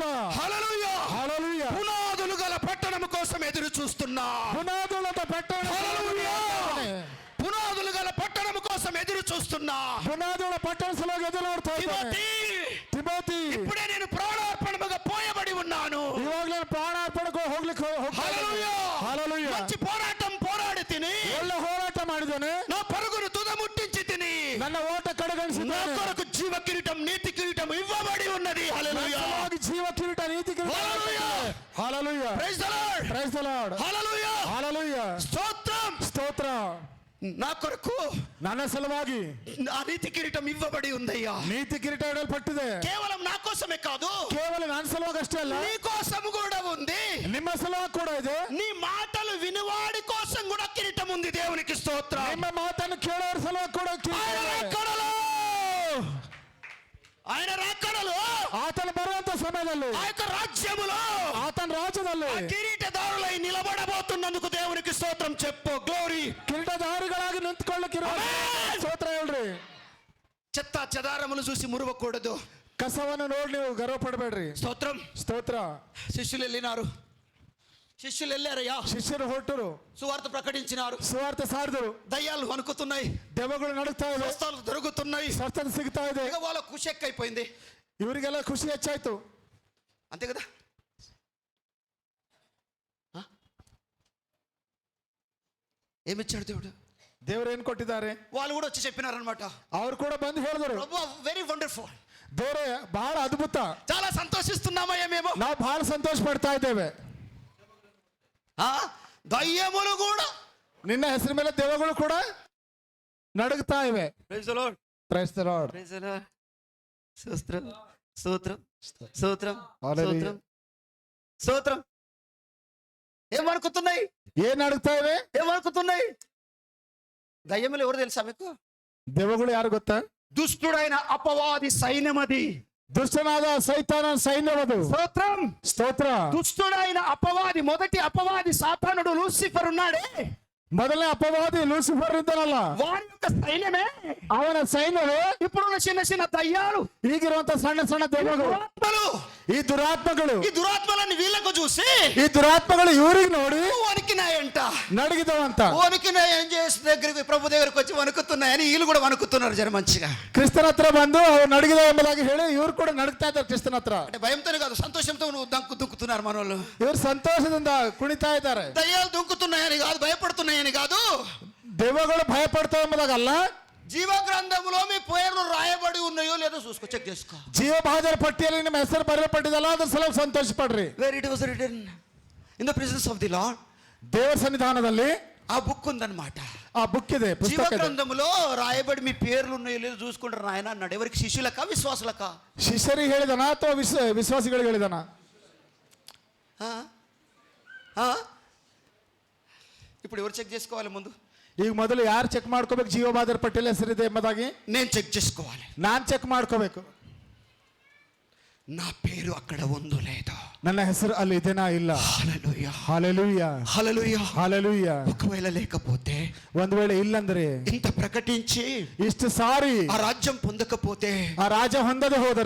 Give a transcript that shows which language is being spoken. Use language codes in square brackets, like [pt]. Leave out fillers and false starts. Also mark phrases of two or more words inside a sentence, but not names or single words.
[te] హల్లెలూయా. [kn] ಹಲ್ಲೆಲೂಯಾ. [te] పునాదులు గల పట్టణం కోసం ఎదురు చూస్తున్నా. [kn] ಬುನಾದುಳದ ಪಟ್ಟಣ. [te] హల్లెలూయా. పునాదులు గల పట్టణం కోసం ఎదురు చూస్తున్నా. [kn] ಬುನಾದುಳ ಪಟ್ಟಣ ಸಲುವಾಗಿ ಎದುರು ನೋಡ್ತಾ ಇದ್ದಾನೆ. [te] తిమోతి, [kn] ತಿಮೋತಿ, [te] ఇప్పుడే నేను ప్రాణార్పణముగా పోయబడి ఉన్నాను. [kn] ಇವಾಗ ನಾನು ಪ್ರಾಣಾರ್ಪಣೆಗೆ ಹೋಗ್ಲಿಕ್ಕೆ [te] హల్లెలూయా. [kn] ಹಲ್ಲೆಲೂಯಾ. [te] మంచి పోరాటం పోరాడి తిని [kn] ಒಳ್ಳೆ ಹೋರಾಟ ಮಾಡಿದ್ದಾನೆ. [te] నా పరుగును తుదముట్టించి తిని [kn] ನನ್ನ ಓಟ [te] నా [kn] ಕಡೆಗಣಿಸಿದ್ದಾನೆ. [te] కొరకు జీవ కిరీటం, నీతి కిరీటం ఇవ్వబడి ఉన్నది. హల్లెలూయా. [kn] ಸಲುವಾಗಿ ಜೀವ ಕಿರೀಟ, ನೀತಿ ಕಿರೀಟ. [te] హల్లెలూయా. [kn] ಹಲ್ಲೆಲೂಯಾ. [en] Praise the Lord. Praise the Lord. [te] హల్లెలూయా. [kn] ಹಲ್ಲೆಲೂಯಾ. [te] స్తోత్రం. [kn] ಸ್ತೋತ್ರ. [te] నా కొరకు [kn] ನನ್ನ ಸಲುವಾಗಿ [te] నా నీతి కిరీటం ఇవ్వబడి ఉందయ్యా. [kn] ನೀತಿ ಕಿರೀಟ ಇಡಲ್ಪಟ್ಟಿದೆ. [te] కేవలం నా కోసమే కాదు, [kn] ಕೇವಲ ನನ್ನ ಸಲುವಾಗಿ ಅಷ್ಟೇ ಅಲ್ಲ, [te] నీ కోసం కూడా ఉంది. [kn] ನಿಮ್ಮ ಸಲುವಾಗಿ ಕೂಡ ಇದೆ. [te] నీ మాటలు వినువాడి కోసం కూడా కిరీటం ఉంది. దేవునికి స్తోత్రం. [kn] ನಿಮ್ಮ ಮಾತನ್ನು ಕೇಳೋರ ಸಲುವಾಗಿ ಕೂಡ [te] ఆయన రాకడలో, ఆయన రాకడలో, [kn] ಆತನ ಬರುವಂತ ಸಮಯದಲ್ಲಿ, [te] ఆ యొక్క రాజ్యములో, [kn] ಆತನ ರಾಜ್ಯದಲ್ಲಿ [te] కిరీటదారులై నిలబడబోతున్నందుకు దేవునికి స్తోత్రం చెప్పు. గ్లోరీ. [kn] ಕಿರೀಟಧಾರಿಗಳಾಗಿ ನಿಂತ್ಕೊಳ್ಳಿಕ್ಕಿರೋ ಸ್ತೋತ್ರ ಹೇಳ್ರಿ. [te] చెత్త చెదారములు చూసి మురువకూడదు. [kn] ಕಸವನ್ನು ನೋಡಿ ನೀವು ಗರ್ವ ಪಡಬೇಡ್ರಿ. [te] స్తోత్రం. [kn] స్తోತ್ರ. [te] శిష్యులు వెళ్ళినారు, శిష్యులు వెళ్ళారయ్యా, [kn] ಶಿಷ್ಯರು ಹೊರಟರು, [te] సువార్త ప్రకటించినారు. [kn] ಸುವಾರ್ತೆ ಸಾರಿದರು. [te] దయ్యాలు వణుకుతున్నాయి, [kn] ದೆವ್ವಗಳು ನಡುತ್ತಾ ಇವೆ, [te] స్వస్థతలు దొరుకుతున్నాయి. [kn] ಸ್ವಸ್ಥತೆ ಸಿಗ್ತಾ ಇದೆ. [te] ఇక వాళ్ళ ఖుషి ఎక్కువైపోయింది. [kn] ಇವರಿಗೆಲ್ಲ ಖುಷಿ ಹೆಚ್ಚಾಯ್ತು. [te] అంతే కదా. ఏమిచ్చాడు దేవుడు? [kn] ದೇವರು ಏನ್ ಕೊಟ್ಟಿದ್ದಾರೆ? [te] వాళ్ళు కూడా వచ్చి చెప్పినారనమాట. [kn] ಅವ್ರು ಕೂಡ ಬಂದು ಹೇಳಿದ್ರು, [en] very wonderful, [kn] ದೇವರೇ ಬಹಳ ಅದ್ಭುತ, [te] చాలా సంతోషిస్తున్నామయ్యా మేము. [kn] ನಾವು ಬಹಳ ಸಂತೋಷ ಪಡ್ತಾ ಇದ್ದೇವೆ. [te] దయ్యములు కూడా [kn] ನಿನ್ನ ಹೆಸರ ಮೇಲೆ ದೆವ್ವಗಳು ಕೂಡ ನಡುಗ್ತಾ ಇವೆ. [en] Praise the Lord, Praise the Lord. Praise the Lord. [te] స్తోత్రం, స్తోత్రం, స్తోత్రం, హల్లెలూయా. స్తోత్రం, స్తోత్రం. ఏమనుకుతున్నాయి? [kn] ಏನ್ ನಡುಗ್ತಾ ಇವೆ? [te] ఏమనుకుతున్నాయి? దయ్యములు ఎవరు తెలుసా మీకు? [kn] ದೆವ್ವಗಳು ಯಾರು ಗೊತ್ತಾ? [te] దుష్టుడైన అపవాది సైన్యమది. [kn] ದುಷ್ಟನಾದ ಸೈತಾನ ಸೈನ್ಯವದು. [te] స్తోత్రం. [kn] ಸ್ತೋತ್ರ. [te] దుష్టుడైన అపవాది, మొదటి అపవాది సాతానుడు లూసిఫర్ ఉన్నాడే, [kn] ಮೊದಲನೇ ಅಪವಾದಿ ಲೂಸಿಫರ್ ಇದ್ದಾನಲ್ಲ, [te] వారి యొక్క సైన్యమే, [kn] ಅವನ ಸೈನ್ಯವೇ [te] ఇప్పుడున్న చిన్న చిన్న దయ్యాలు, [kn] ಈಗಿರುವಂತ ಸಣ್ಣ ಸಣ್ಣ ದೆವ್ವಗಳು, [te] దురాత్మలు. [kn] ಈ ದುರಾತ್ಮಗಳು, [te] ఈ దురాత్మలన్నీ వీళ్ళకు చూసి [kn] ಈ ದುರಾತ್ಮಗಳು ಇವ್ರಿಗೆ ನೋಡಿ [te] వణికినాయంట. [kn] ನಡಗಿದವಂತ. [te] వణికినాయి. ఏం చేసి దగ్గరికి, ప్రభు దగ్గరికి వచ్చి వణుకుతున్నాయని వీళ్ళు కూడా వణుకుతున్నారు జర మంచిగా. [kn] ಕ್ರಿಸ್ತನ ಹತ್ರ ಬಂದು ಅವ್ರು ನಡಗಿದ ಎಂಬುದಾಗಿ ಹೇಳಿ ಇವ್ರು ಕೂಡ ನಡಗ್ತಾ ಇದ್ದಾರೆ ಕ್ರಿಸ್ತನ ಹತ್ರ. [te] అంటే భయంతోనే కాదు, సంతోషంతో నువ్వు దుంకుతున్నారు మనోళ్ళు. [kn] ಇವ್ರು ಸಂತೋಷದಿಂದ ಕುಣಿತಾ ಇದ್ದಾರೆ. [te] దయ్యాలు దుంకుతున్నాయని కాదు, భయపడుతున్నాయని కాదు, [kn] ದೆವ್ವಗಳು ಭಯ ಪಡ್ತಾ ಎಂಬುದಾಗಲ್ಲ, [te] జీవ గ్రంథములో మీ పేర్లు రాయబడి ఉన్నాయో లేదో చూసుకో, చెక్ చేసుకో. [kn] ಜೀವಬಾಧರ ಪಟ್ಟಿಯಲ್ಲಿ ನಿಮ್ಮ ಹೆಸರು ಬರೆಯಲ್ಪಟ್ಟಿದಲ್ಲ, ಅದ್ರ ಸಲ ಸಂತೋಷ ಪಡ್ರಿ. [en] Where it was written in the presence of the Lord. [kn] ದೇವರ ಸನ್ನಿಧಾನದಲ್ಲಿ [te] ఆ బుక్ ఉందన్నమాట. [kn] ಆ బుక్ ಇದೆ, [te] జీవ [kn] ಪುಸ್ತಕ ಇದೆ. [te] గ్రంథములో రాయబడి మీ పేర్లు ఉన్నాయో లేదో చూసుకుంటారు నాయన అన్నాడు. ఎవరికి? శిష్యులకా, విశ్వాసులకా? [kn] ಶಿಷ್ಯರಿಗೆ ಹೇಳಿದನ ಅಥವಾ ವಿಶ್ವಾಸಿಗಳಿಗೆ ಹೇಳಿದನ? [te] ఇప్పుడు ఎవరు చెక్ చేసుకోవాలి? ముందు [kn] ಈಗ ಮೊದಲು ಯಾರು ಚೆಕ್ ಮಾಡ್ಕೋಬೇಕು ಜೀವಬಾಧರ ಪಟ್ಟಿಯಲ್ಲಿ ಹೆಸರಿದೆ ಎಂಬುದಾಗಿ? [te] నేను చెక్ చేసుకోవాలి. [kn] ನಾನ್ ಚೆಕ್ ಮಾಡ್ಕೋಬೇಕು, [te] నా పేరు అక్కడ ఉందో లేదో. [kn] ನನ್ನ ಹೆಸರು ಅಲ್ಲಿ ಇದೆನಾ ಇಲ್ಲ. [te] హల్లెలూయా, హల్లెలూయా, హల్లెలూయా, హల్లెలూయా. ఒకవేళ లేకపోతే, [kn] ಒಂದು ವೇಳೆ ಇಲ್ಲಂದ್ರೆ, [te] ఇంత ప్రకటించి [kn] ಇಷ್ಟು ಸಾರಿ [te] ఆ రాజ్యం పొందకపోతే, [kn] ಆ ರಾಜ ಹೊಂದದೆ ಹೋದರೆ,